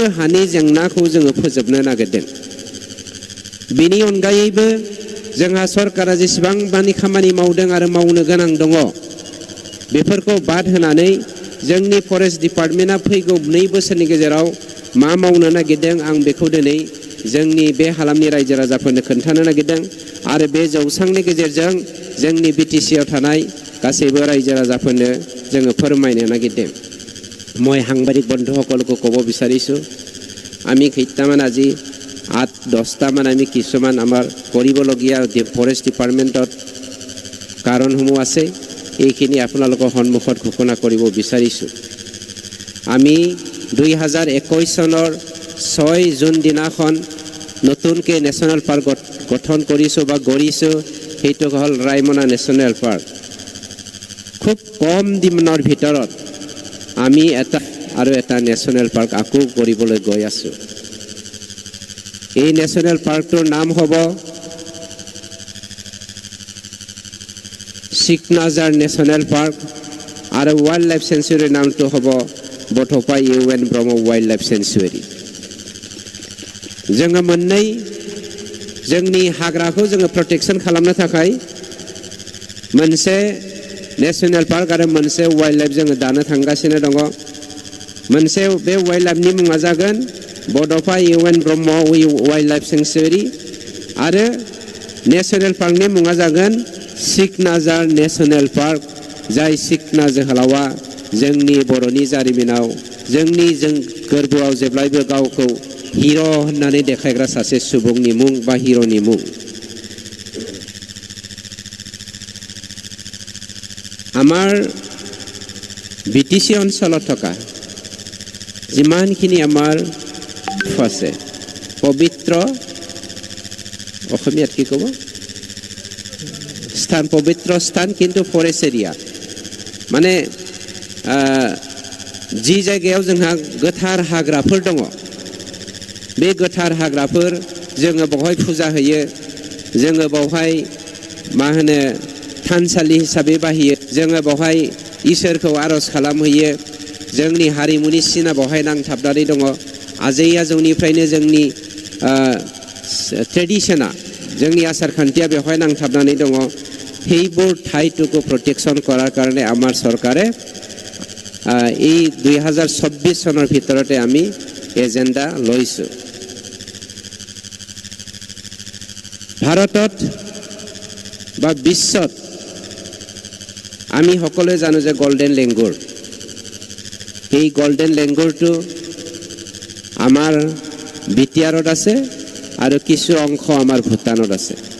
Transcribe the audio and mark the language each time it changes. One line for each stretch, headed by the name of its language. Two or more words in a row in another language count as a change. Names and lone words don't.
Bodo: हानि जेंनाखौ जोङो फोजोबनो नागिरदों बेनि अनगायैबो जोंहा सरकारा जेसेबां मानि खामानि मावदों आरो मावनो गोनां दङ बेफोरखौ बाद होनानै जोंनि फरेस्ट डिपार्टमेन्टआ फैगौ 2 बोसोरनि गेजेराव मा मावनो नागिरदों आं बेखौ दिनै जोंनि बे हालामनि रायजो राजाफोरनो खोन्थानो नागिरदों आरो बे जौसांनि गेजेरजों जोंनि बिटिसिआव थानाय गासैबो रायजो राजाफोरनो जोङो फोरमायनो नागिरदों
Assamese: মই সাংবাদিক বন্ধুসকলকো ক'ব বিচাৰিছোঁ আমি কেইটামান আজি 8-10টা মান আমি কিছুমান আমাৰ কৰিবলগীয়া ফৰেষ্ট ডিপাৰ্টমেণ্টত কাৰণসমূহ আছে এইখিনি আপোনালোকৰ সন্মুখত ঘোষণা কৰিব বিচাৰিছোঁ আমি 2021 চনৰ 6 জুন দিনাখন নতুনকৈ
English: national park
Assamese: গঠন কৰিছোঁ বা গঢ়িছোঁ সেইটো হ'ল ৰায়মনা
English: national park
Assamese: খুব কম দিনৰ ভিতৰত আমি এটা নেশ্যনেল পাৰ্ক আকৌ কৰিবলৈ গৈ আছোঁ এই নেশ্যনেল পাৰ্কটোৰ নাম হ'ব
Hindi: सिकनाजार नेशनल पार्क और वाइल्ड लाइफ सेंचुरी नाम तो हम बटफा UN ब्रह्म वाइल्ड लाइफ सेंचुरी
Bodo: जोङो मोननै जोंनि हाग्राखौ जोङो प्रोटेक्शन खालामनो थाखाय मोनसे
English: national park
Bodo: आरो मोनसे वाइल्ड लाइफ जोङो दानो थांगासिनो दङ मोनसे बे वाइल्ड लाइफनि मुङा जागोन बडफा UN ब्रह्म वाइल्ड लाइफ सेंचुरी आरो नेशनल पार्कनि मुङा जागोन सिकनाजार नेशनल पार्क जाय सिकना जोहोलावा जोंनि बर'नि जारिमिनाव जोंनि गोरबोआव जेब्लायबो गावखौ हिर' होननानै देखायग्रा सासे सुबुंनि मुं बा हिर'नि मुं
Assamese: আমাৰ বিটিসি অঞ্চলত থকা যিমানখিনি আমাৰ আছে পবিত্ৰ অসমীয়াত কি ক'ব
Bodo: स्थान पवित्र स्थान किन्तु फरेस्ट एरिया माने जी जायगायाव जोंहा गोथार हाग्राफोर दङ बे गोथार हाग्राफोर जोङो बेवहाय फुजा होयो जोङो बेवहाय मा होनो थानसालि हिसाबै बाहायो जोङो बेवहाय इसोरखौ आरज खालामहैयो जोंनि हारिमुनि सिना बेवहाय नांथाबनानै दङ आजै आजौनिफ्रायनो जोंनि ट्रेडिशना जोंनि आसार खान्थिया बेवहाय नांथाबनानै दङ
Assamese: সেইবোৰ ঠাইটুকু প্ৰটেকশ্যন কৰাৰ কাৰণে আমাৰ চৰকাৰে এই 2024 চনৰ ভিতৰতে আমি এজেন্ডা লৈছোঁ ভাৰতত বা বিশ্বত আমি সকলোৱে জানো যে
English: golden langur
Assamese: এই
English: golden langurটো
Assamese: আমাৰ বিটিআৰত আছে আৰু কিছু অংশ আমাৰ ভূটানত আছে